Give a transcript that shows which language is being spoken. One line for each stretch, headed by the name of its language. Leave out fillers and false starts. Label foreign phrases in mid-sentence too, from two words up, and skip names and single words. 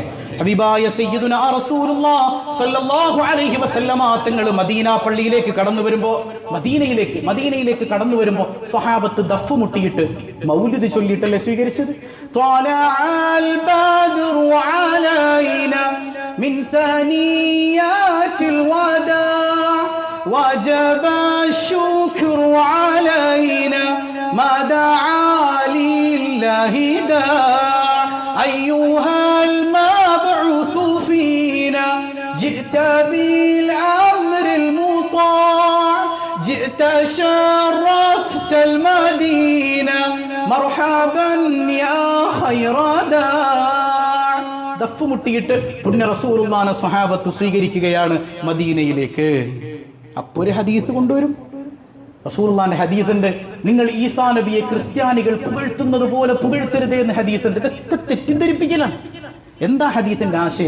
Malayalam: ഹബീബായ
Arabic: سيدنا رسول الله صلى الله عليه وسلم
Malayalam: തങ്ങൾ മദീന പള്ളിയിലേക്ക് കടന്നു വരുമ്പോ, മദീനയിലേക്ക് കടന്നു വരുമ്പോ സ്വഹാബത്ത് ദഫ് മുട്ടിയിട്ട് മൗലിദ് ചൊല്ലിയിട്ടല്ലേ സ്വീകരിച്ചത്?
Arabic: طلع البدر علينا من ثنيات الوداع وجب الشكر علينا ما دعا لله داع أيها المبعوث فينا جئت بالأمر المطاع جئت شرفت المدينة مرحبا يا خير داع.
Malayalam: ദഫ് മുട്ടിയിട്ട് പുണ്യ റസൂലുള്ളാഹിനെ സ്വഹാബത്ത് സ്വീകരിക്കുകയാണ് മദീനയിലേക്ക്. അപ്പോൾ ഒരു ഹദീസ് കൊണ്ടുവരും. റസൂലുള്ളാഹിന്റെ ഹദീസുണ്ട്, നിങ്ങൾ ഈസാ നബിയെ ക്രിസ്ത്യാനികൾ പുകഴ്ത്തുന്നത് പോലെ പുകഴ്ത്തരുത് എന്ന് ഹദീസുണ്ട്. ഇതൊക്കെ തെറ്റിദ്ധരിപ്പിക്കലാണ്. എന്താ ഹദീസിന്റെ ആശയം?